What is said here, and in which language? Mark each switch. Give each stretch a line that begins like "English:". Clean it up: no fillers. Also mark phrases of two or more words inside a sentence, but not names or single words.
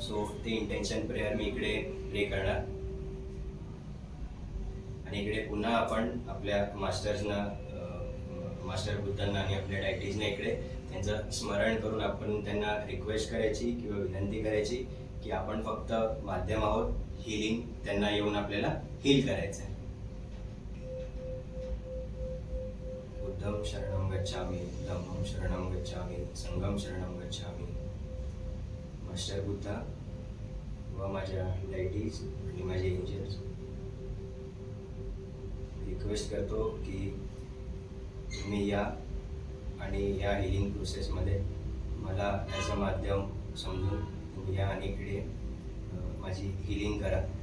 Marathi: सो ते
English: intention prayer
Marathi: मी इकडे प्रे करणार आणि इकडे पुन्हा आपण आपल्या मास्टर्सना, मास्टर बुद्धांना आणि आपल्या डायटीजना इकडे त्यांचं स्मरण करून आपण त्यांना रिक्वेस्ट करायची किंवा विनंती करायची की आपण फक्त माध्यम आहोत, हिलिंग त्यांना येऊन आपल्याला हील करायचं आहे.
Pali: बुद्धं शरणं गच्छामि, धम्मं शरणं गच्छामि, संघं शरणं गच्छामि.
Marathi: मास्टर बुद्धा व माझ्या डायटीज आणि माझे एंजल्स रिक्वेस्ट करतो की तुम्ही या आणि या
English: healing process-मध्ये
Marathi: मला
English: as a
Marathi: माध्यम समजून तुम्ही या आणि इकडे माझी हिलिंग करा.